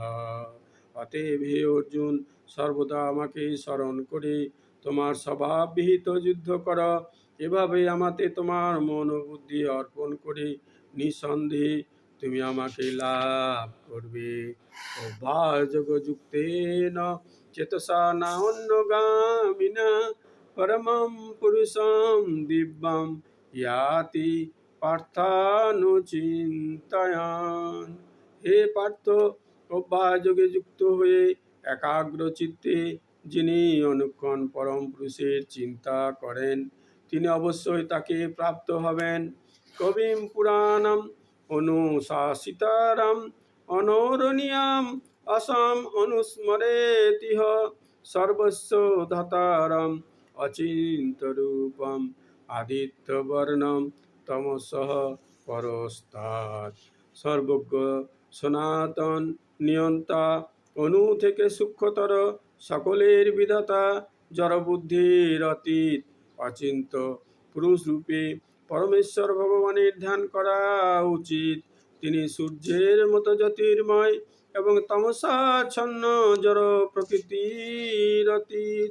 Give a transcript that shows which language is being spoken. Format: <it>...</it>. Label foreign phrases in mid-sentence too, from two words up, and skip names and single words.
<bn>অতএব হে অর্জুন, সর্বদা আমাকে স্মরণ করে তোমার স্বভাববিহিত যুদ্ধ কর। এভাবে আমাতে তোমার মন ও বুদ্ধি অর্পণ করে নিঃসন্দেহে তুমি আমাকে লাভ করবে।</bn> <sa>অভ্যাসযোগযুক্তেন চেতসা না অন্যগামিনা পরমম পুরুষম দিব্যম ইয়াতি পার্থানুচিন্তয়ান।</sa> <bn>হে পার্থ, অভ্যাসযোগে যুক্ত হয়ে একাগ্র চিত্তে যিনি অনুক্ষণ পরম পুরুষের চিন্তা করেন, তিনি অবশ্যই তাকে প্রাপ্ত হবেন।</bn> <sa>কবিম পুরাণম অনুশাসিতারম অনরণীয়াম অসম অনুস্মরেতিহ সর্বস্ব ধাতারম অচিন্তরূপম আদিত্যবর্ণম তমসঃ পরস্তাৎ।</sa> <bn>সর্বজ্ঞ, সনাতন, নিয়ন্তা, অণু থেকে সূক্ষ্মতর, সকলের বিধাতা, জড়বুদ্ধির অতীত, অচিন্ত পুরুষ রূপে পরমেশ্বর ভগবানের ধ্যান করা উচিত। তিনি সূর্যের মতো জ্যোতির্ময় এবং তমসাচ্ছন্ন জড় প্রকৃতির অতীত।</bn>